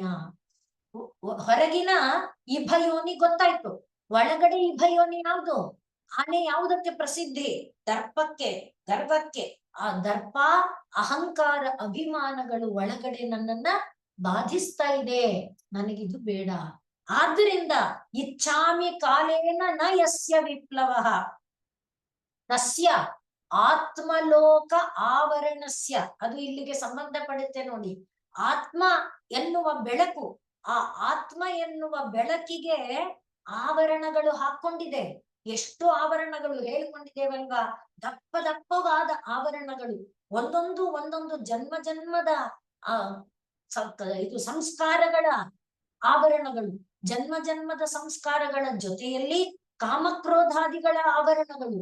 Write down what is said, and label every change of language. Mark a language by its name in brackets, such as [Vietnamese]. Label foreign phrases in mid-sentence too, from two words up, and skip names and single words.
[Kannada] ಹೊರಗಿನ ಇಭಯೋನಿ ಗೊತ್ತಾಯ್ತು, ಒಳಗಡೆ ಇಭಯೋನಿ ಯಾವುದು? ಆನೆ ಯಾವುದಕ್ಕೆ ಪ್ರಸಿದ್ಧಿ? ದರ್ಪಕ್ಕೆ, ಗರ್ವಕ್ಕೆ. ಆ ದರ್ಪ ಅಹಂಕಾರ ಅಭಿಮಾನಗಳು ಒಳಗಡೆ ನನ್ನನ್ನ ಬಾಧಿಸ್ತಾ ಇದೆ, ನನಗಿದು ಬೇಡ. [Sanskrit] ಆದ್ದರಿಂದ ಇಚ್ಛಾಮಿ ಕಾಲೇನ ನ ಯಸ್ಯ ವಿಪ್ಲವ ತಸ್ಯ ಆತ್ಮಲೋಕ ಆವರಣಸ್ಯ. [Kannada] ಅದು ಇಲ್ಲಿಗೆ ಸಂಬಂಧ ಪಡುತ್ತೆ ನೋಡಿ. ಆತ್ಮ ಎನ್ನುವ ಬೆಳಕು, ಆ ಆತ್ಮ ಎನ್ನುವ ಬೆಳಕಿಗೆ ಆವರಣಗಳು ಹಾಕೊಂಡಿದೆ. ಎಷ್ಟು ಆವರಣಗಳು ಹೇಳಿಕೊಂಡಿದ್ದೇವಲ್ವಾ? ದಪ್ಪ ದಪ್ಪವಾದ ಆವರಣಗಳು, ಒಂದೊಂದು ಒಂದೊಂದು ಜನ್ಮ ಜನ್ಮದ ಇದು ಸಂಸ್ಕಾರಗಳ ಆವರಣಗಳು, ಜನ್ಮ ಜನ್ಮದ ಸಂಸ್ಕಾರಗಳ ಜೊತೆಯಲ್ಲಿ ಕಾಮಕ್ರೋಧಾದಿಗಳ ಆವರಣಗಳು.